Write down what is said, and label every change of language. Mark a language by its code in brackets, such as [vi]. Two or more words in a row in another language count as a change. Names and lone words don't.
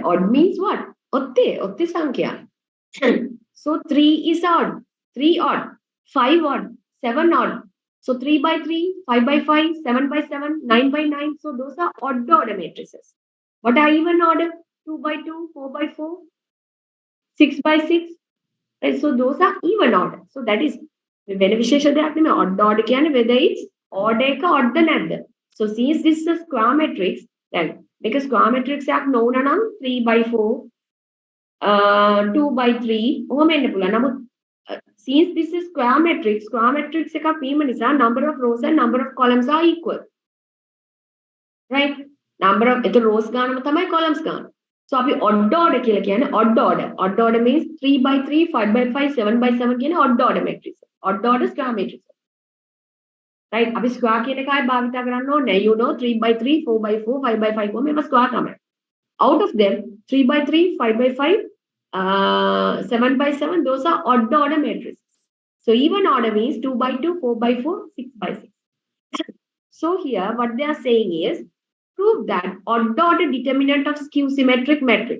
[en] Odd means what? [si] ඔත්තේ සංඛ්‍යා. [en] So 3 is odd, 3 odd, 5 odd, 7 odd. So 3 by 3, 5 by 5, 7 by 7, 9 by 9. So those are odd order matrices. What are even order? 2 by 2, 4 by 4, 6 by 6. Right? So those are even order. So that is when [si] විශේෂ දෙයක් නෙමෙයි [en] odd order කියන්නේ whether it's odd එක odd [si] ද නැද්ද. [en] So since this is a square matrix, then because square matrix [si] එකක් නොවුනා නම් [en] 3 by 4 2 by 3 [si] ඔහොම එන්න පුළුවන්. [en] නමුත් since this is square matrix [si] එකක් වීම නිසා [en] number of rows and number of columns are equal. Right? Number of rows [si] ගානම තමයි [en] columns ගාන. So අපි odd order [si] කියලා කියන්නේ [en] odd order. Odd order means 3 by 3, 5 by 5, 7 by 7 කියන odd order matrix. Odd order square matrix. Right? [si] අපි square කියන එක ආයෙ භාවිතා කරන්න ඕනේ නැහැ. [en] You know 3 by 3, 4 by 4, 5 by 5 මේවා square තමයි. Out of them, 3 by 3, 5 by 5, 7 by 7, those are odd order matrices. So even order means 2 by 2, 4 by 4, 6 by 6. So here what they are saying is, prove that odd order determinant of skew symmetric matrix.